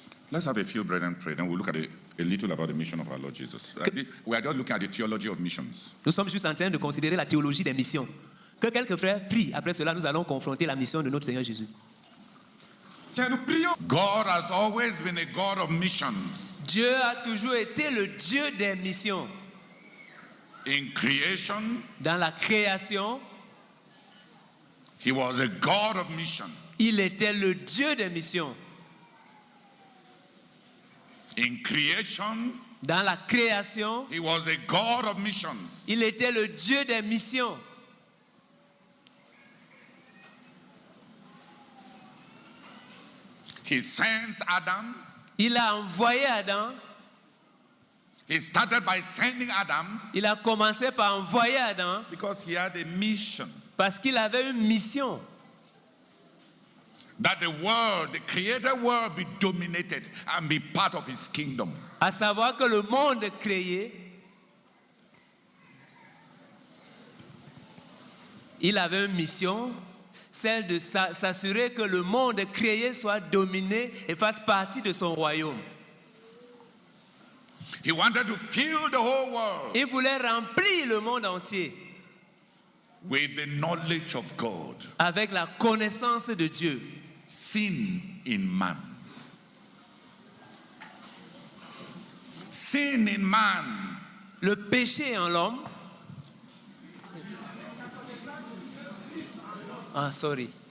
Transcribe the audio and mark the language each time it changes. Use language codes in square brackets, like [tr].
[en] Let's have a few brethren pray, then we'll look at a little about the mission of our Lord Jesus. We are just looking at the theology of missions. [fr] Nous sommes juste en train de considérer la théologie des missions. Que quelques frères prient. Après cela, nous allons confronter la mission de notre Seigneur Jésus. Seigneur, nous prions. [en] God has always been a God of missions. [fr] Dieu a toujours été le Dieu des missions. [en] In creation, [fr] Dans la création, [en] he was a God of mission. [fr] il était le Dieu des missions. [en] In creation, [fr] Dans la création, [en] he was a God of missions. [fr] il était le Dieu des missions. [en] He sends Adam. [fr] Il a envoyé Adam. [en] He started by sending Adam [fr] Il a commencé par envoyer Adam [en] because he had a mission. [fr] parce qu'il avait une mission. [en] That the world, the created world, be dominated and be part of his kingdom. [fr] À savoir que le monde créé, il avait une mission, celle de s'assurer que le monde créé soit dominé et fasse partie de son royaume. [en] He wanted to fill the whole world [fr] Il voulait remplir le monde entier [en] with the knowledge of God. [fr] avec la connaissance de Dieu. [en] Sin in man. Sin in man. [fr] Le péché en l'homme. [en] Ah, sorry.